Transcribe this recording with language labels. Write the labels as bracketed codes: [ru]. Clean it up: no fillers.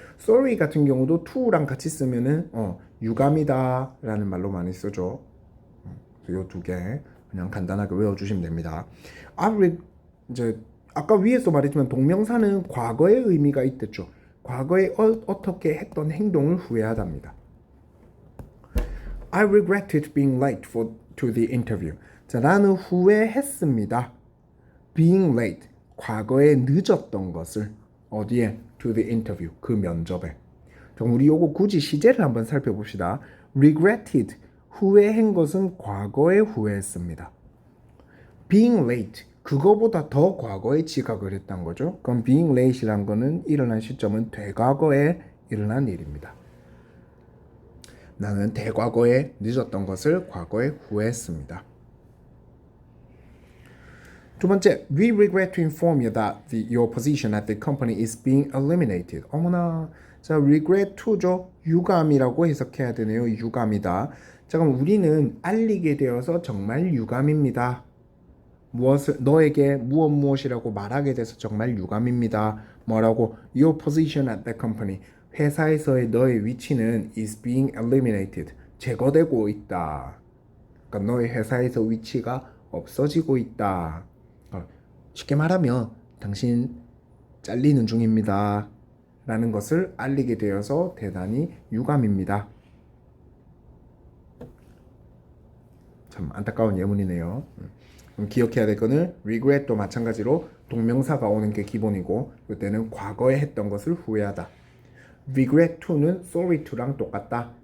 [ko] sorry 같은 경우도 to랑 같이 쓰면은 유감이다라는 말로 많이 쓰죠. 요 두 개 그냥 간단하게 외워주시면 됩니다. 이제 아까 위에서 말했지만 동명사는 과거의 의미가 있댔죠. 과거에 어떻게 했던 행동을 후회하답니다. [en] I regretted being late to the interview. [ko] 자, 나는 후회했습니다. [en] Being late, [ko] 과거에 늦었던 것을 어디에? [en] To the interview, [ko] 그 면접에. 그럼 우리 요거 굳이 시제를 한번 살펴봅시다. Regretted, 후회한 것은 과거에 후회했습니다. [en] Being late, [ko] 그거보다 더 과거에 지각을 했던 거죠. 그럼 [en] being late [ko] 이란 거는 일어난 시점은 대과거에 일어난 일입니다. 나는 대과거에 늦었던 것을 과거에 후회했습니다. 두 번째, [en] we regret to inform you that your position at the company is being eliminated. [ko] 어머나, 자, regret to죠. 유감이라고 해석해야 되네요. 유감이다. 자, 그럼 우리는 알리게 되어서 정말 유감입니다. 너에게 무엇이라고 말하게 돼서 정말 유감입니다. 뭐라고? [en] Your position at the company. [ko] 회사에서의 너의 위치는 [en] is being eliminated. [ko] 제거되고 있다. 그러니까 너의 회사에서 위치가 없어지고 있다. 쉽게 말하면 당신 잘리는 중입니다. 라는 것을 알리게 되어서 대단히 유감입니다. 참 안타까운 예문이네요. 기억해야 될 거는 regret도 마찬가지로 동명사가 오는 게 기본이고 이때는 과거에 했던 것을 후회하다. regret to는 sorry to랑 똑같다.